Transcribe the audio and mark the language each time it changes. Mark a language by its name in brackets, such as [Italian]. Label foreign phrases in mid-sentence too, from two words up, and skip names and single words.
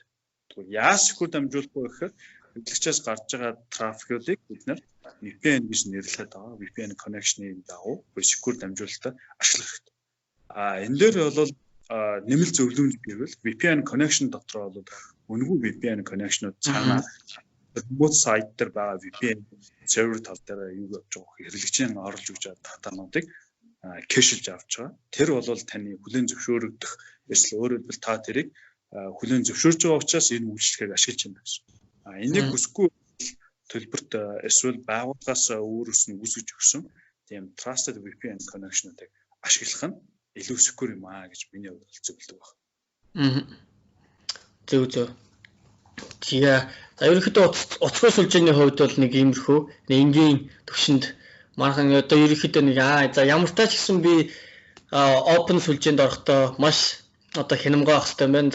[Mongolian] Тэгвэл яаж secure дамжуулах вэ гэхээр хэрэглэгчээс гарч байгаа трафикуудыг бид нэр VPN гэж нэрлэдэг байгаа. [English] VPN connection- [Mongolian] ийн дагуу secure дамжуулалтаар ашиглах хэрэгтэй. Энэ дээр бол нэмэлт зөвлөмж гэвэл [English] VPN connection [Mongolian] дотор бол үнэгүй [English] VPN connection- [Mongolian] ууд цаана [English] remote site [Mongolian] дээр байгаа [English] VPN server [Mongolian] тал дээр юу явж байгаа хэрэглэгчийн оруулж өгч байгаа датануудыг кэшилж авч байгаа. Тэр бол таны хүлээн зөвшөөрөгдөх эсвэл өөрөөр хэлбэл та тэрийг хүлээн зөвшөөрж байгаа учраас энэ үйлчлэгийг ашиглаж байна гэсэн. Энийг хүсэхгүй төлбөрт эсвэл байгууллагаас өөрөөс нь үүсгэж өгсөн тийм [English] trusted VPN connection- [Mongolian] уудыг ашиглах нь илүү secure юм гэж миний хувьд зөвлөдөг байна. Зөв. Тэгээ ерөнхийдөө оцгой сүлжээний хувьд бол нэг иймэрхүү энгийн төвшөнд мархан одоо ерөнхийдөө нэг за ямар тач гэсэн би open сүлжээнд орохдоо маш одоо хянамгаа авах хэрэгтэй байна.